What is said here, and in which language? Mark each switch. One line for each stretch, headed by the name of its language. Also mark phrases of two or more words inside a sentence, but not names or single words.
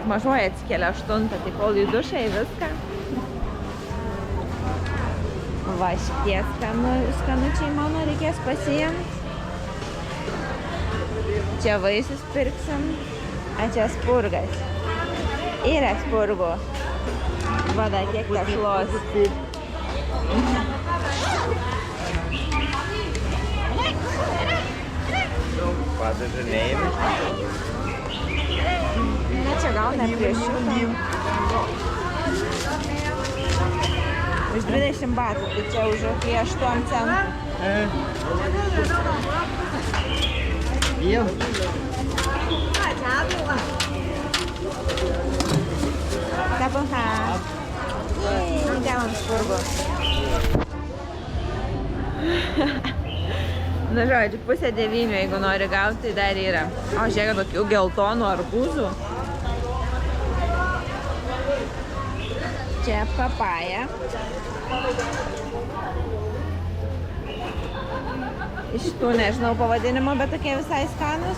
Lithuanian: Mažoji atsikelia 8, tai kol į dušą į viską. Va, šitie skanučiai mano reikės pasiimti. Čia vaisius pirksim, a čia spurgas. Yra spurgų. Vada, kiek tešlos.
English: What is the name?
Lithuanian: Ne, čia gal ne prie šito. Už 20 batų, tai čia už apie 8 centų.
Vietnamese: Yêu. Cảm ơn Hà. Chào ông spurgų.
Lithuanian: Nu, žodžiu, 8:30, jeigu nori gauti, tai dar yra. O, žiūrėk, tokių geltonų arbūzų. Čia papaja. Iš tų nežinau pavadinimo, bet tokie visai skanus.